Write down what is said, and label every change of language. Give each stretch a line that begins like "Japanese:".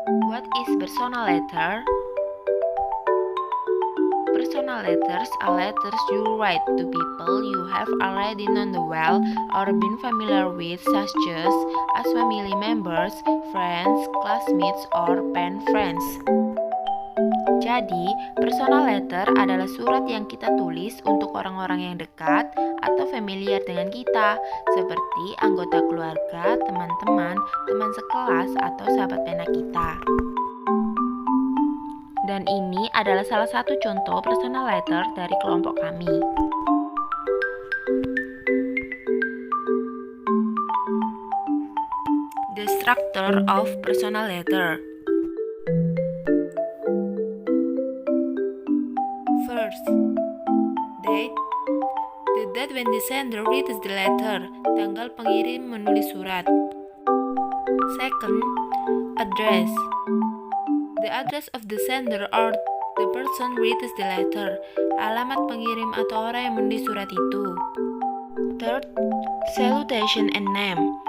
English: What is personal letter? Personal letters are letters you write to people you have already known well or been familiar with, such as family members, friends, classmates, or pen friends.
Indonesian: Jadi, personal letter adalah surat yang kita tulis untuk orang-orang yang dekat atau familiar dengan kita, seperti anggota keluarga, teman-teman, teman sekelas, atau sahabat pena kita. Dan ini adalah salah satu contoh personal letter dari kelompok kami.
English: The structure of personal letter. First, date. The date when the sender reads the letter.
Indonesian: Tanggal pengirim menulis surat.
English: Second, address. The address of the sender or the person reads the letter.
Indonesian: Alamat pengirim atau orang yang menulis surat itu.
English: Third, salutation and name.